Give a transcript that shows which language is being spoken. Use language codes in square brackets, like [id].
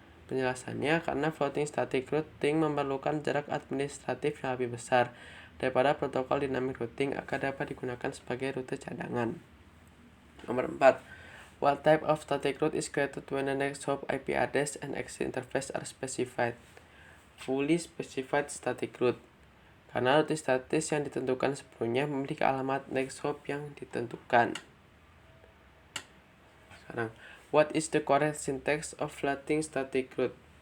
[id] Penjelasannya, karena floating static routing memerlukan jarak administratif yang lebih besar daripada protokol dynamic routing agar dapat digunakan sebagai rute cadangan. Nomor 4. [en] What type of static route is created when the next hop IP address and exit interface are specified? Fully specified static route. [id] Karena rute statis yang ditentukan sebelumnya memiliki alamat next hop yang ditentukan. Sekarang, [en] what is the correct syntax of floating static route?